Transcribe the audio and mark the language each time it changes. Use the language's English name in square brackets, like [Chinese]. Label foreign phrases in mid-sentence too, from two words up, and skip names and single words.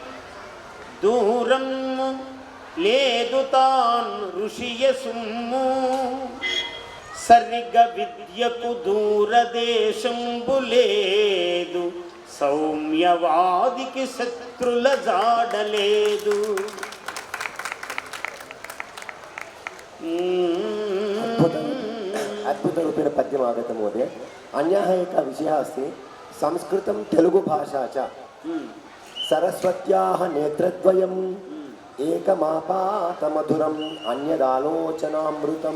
[Telugu] దూరము లేదు తాన్ ఋషియ సుమ్ము, సరిగ విద్యకు దూరదేశంబు లేదు, సౌమ్యవాదికి శత్రుల జాడలేదు. [Sanskrit] अद्भुतरूपेण पद्यम् आगतं महोदय. अन्यः एकः विषयः अस्ति, संस्कृतं तेलुगु भाषा च सरस्वत्याः नेत्रद्वयम् एकमापातमधुरम् अन्यदालोचनामृतं.